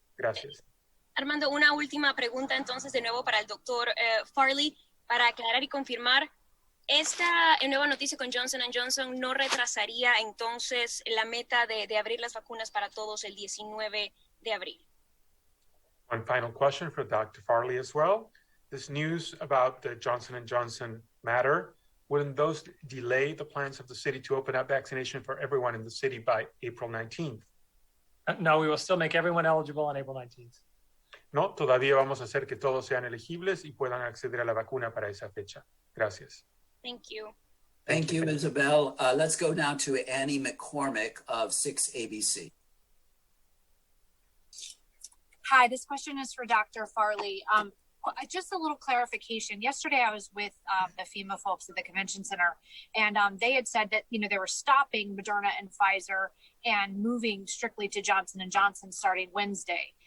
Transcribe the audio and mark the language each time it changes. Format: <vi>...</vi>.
<es>Gracias. Armando, una última pregunta entonces de nuevo para el doctor Farley, para aclarar y confirmar. ¿Esta nueva noticia con Johnson & Johnson no retrasaría entonces la meta de abrir las vacunas para todos el 19 de abril?</es> <en>One final question for Dr. Farley as well. This news about the Johnson & Johnson matter, wouldn't those delay the plans of the city to open up vaccination for everyone in the city by April 19th? No, we will still make everyone eligible on April 19th.</en> <es>No, todavía vamos a hacer que todos sean elegibles y puedan acceder a la vacuna para esa fecha. Gracias.</es> <en>Thank you. Thank you, Isabel. Let's go now to Annie McCormick of 6ABC. Hi, this question is for Dr. Farley. Just a little clarification. Yesterday, I was with the FEMA folks at the convention center, and they had said that they were stopping Moderna and Pfizer and moving strictly to Johnson & Johnson starting Wednesday.</en>